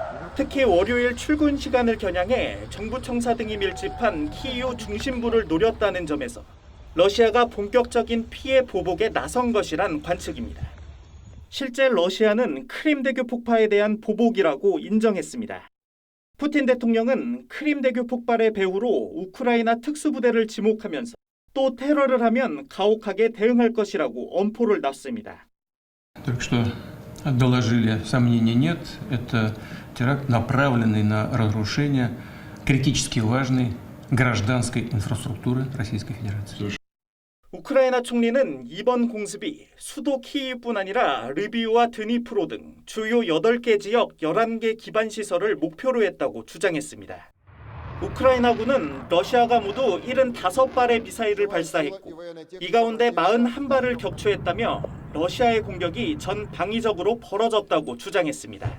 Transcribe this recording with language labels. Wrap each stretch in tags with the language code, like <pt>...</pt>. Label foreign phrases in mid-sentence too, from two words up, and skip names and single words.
<ko>특히 월요일 출근 시간을 겨냥해 정부 청사 등이 밀집한 키이우 중심부를 노렸다는 점에서 러시아가 본격적인 피해 보복에 나선 것이란 관측입니다. 실제 러시아는 크림대교 폭파에 대한 보복이라고 인정했습니다. 푸틴 대통령은 크림대교 폭발의 배후로 우크라이나 특수부대를 지목하면서 또 테러를 하면 가혹하게 대응할 것이라고 엄포를 놨습니다.</ko> <ru>Только что доложили, сомнений нет, это теракт, направленный на разрушение критически важной гражданской инфраструктуры Российской Федерации.</ru> <ko>우크라이나 총리는 이번 공습이 수도 키이우뿐 아니라 르비우와 드니프로 등 주요 8개 지역 11개 기반 시설을 목표로 했다고 주장했습니다. 우크라이나군은 러시아가 모두 75발의 미사일을 발사했고 이 가운데 41발을 격추했다며 러시아의 공격이 전 방위적으로 벌어졌다고 주장했습니다.</ko>